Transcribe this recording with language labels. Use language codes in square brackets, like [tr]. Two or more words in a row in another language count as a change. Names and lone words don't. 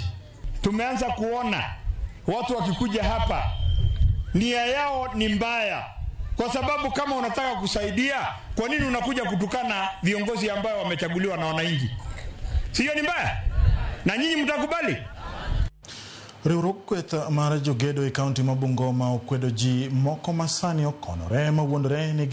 [sw] Tumeanza kuona watu wakikuja hapa nia yao ni mbaya, kwa sababu kama unataka kusaidia, kwa nini unakuja kutukana viongozi ambao wamechaguliwa na wananchi? Sio ni mbaya? Na nyinyi mtakubali? [luo] Riwruok kweth mar jogedo e kaunti ma Bungoma okwedo ji moko masani okonore mawuondore ni